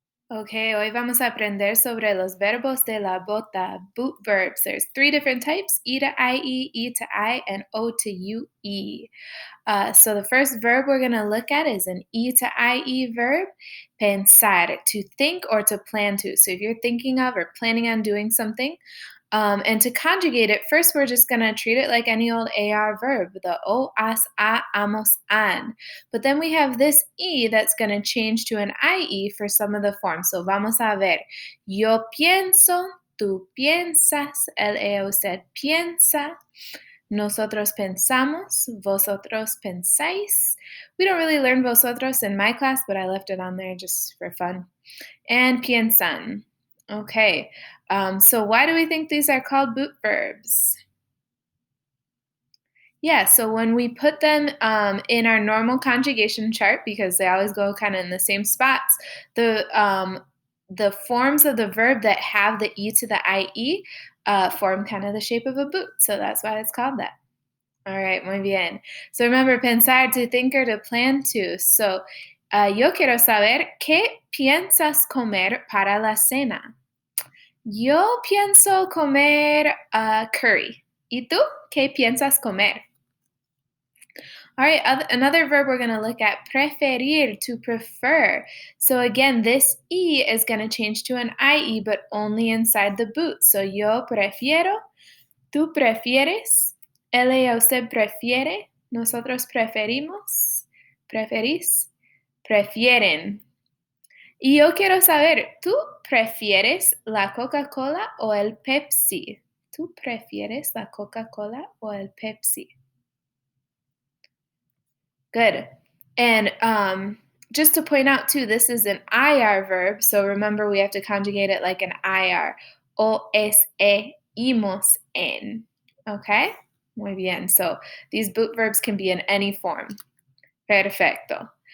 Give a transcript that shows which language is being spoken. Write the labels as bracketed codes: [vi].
[es] Ok, hoy vamos a aprender sobre los verbos de la bota, [en] boot verbs. There's three different types, E to IE, E to I, and O to UE. So the first verb we're going to look at is an E to IE verb, pensar, to think or to plan to. So if you're thinking of or planning on doing something, and to conjugate it, first we're just going to treat it like any old AR verb, the o, as, a, amos, an. But then we have this E that's going to change to an IE for some of the forms. [es] So vamos a ver. Yo pienso, tú piensas, él, usted piensa. Nosotros pensamos, vosotros pensáis. [en] We don't really learn vosotros in my class, but I left it on there just for fun. And piensan. Okay, so why do we think these are called boot verbs? Yeah, so when we put them in our normal conjugation chart, because they always go kind of in the same spots, the forms of the verb that have the E to the IE form kind of the shape of a boot. So that's why it's called that. All right, [es] muy bien. [en] So remember, pensar, to think or to plan to. [es] So yo quiero saber qué piensas comer para la cena. Yo pienso comer curry. ¿Y tú? ¿Qué piensas comer? [en] All right, another verb we're going to look at, preferir, to prefer. So again, this E is going to change to an IE, but only inside the boot. [es] So yo prefiero, tú prefieres, él y usted prefiere, nosotros preferimos, preferís, prefieren. Y yo quiero saber, ¿tú prefieres la Coca-Cola o el Pepsi? ¿Tú prefieres la Coca-Cola o el Pepsi? [en] Good. And just to point out too, this is an IR verb, so remember we have to conjugate it like an IR. [es] O, es, imos, en. Okay? Muy bien. [en] So these boot verbs can be in any form. Perfecto.